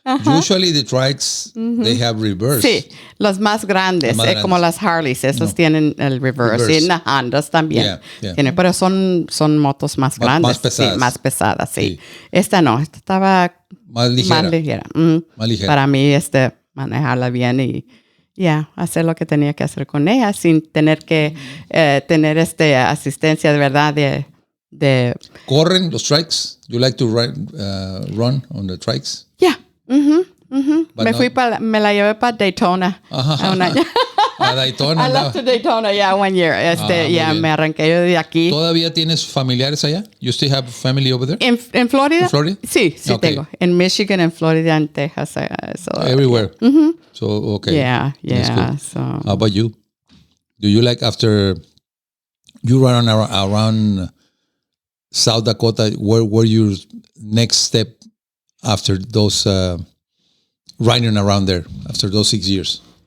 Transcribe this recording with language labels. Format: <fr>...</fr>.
<en>Usually the trikes, they have reverse.</en> <es>Sí, los más grandes, como las Harleys, esos tienen el reverse. Y las Hondas también. Tienen, pero son motos más grandes. Más pesadas. Sí, más pesadas, sí. Esta no, esta estaba más ligera. Más ligera. Para mí, manejarla bien y hacer lo que tenía que hacer con ella sin tener que tener asistencia de verdad de... ¿Corren los trikes?</es> <en>You like to run on the trikes? Yeah.</en> <es>Me la llevé para Daytona. A Daytona.</es> <en>I left to Daytona, 1 year.</en> <es>Me arranqué yo de aquí. ¿Todavía tienes familiares allá?</es> <en>You still have family over there?</en> <es>¿En Florida? ¿En Florida? Sí, tengo. En Michigan, en Florida, en Texas.</es> <en>Everywhere. So, okay. Yeah. So. How about you? Do you like after you run around South Dakota, where your next step after those riding around there, after those 6 years?</en>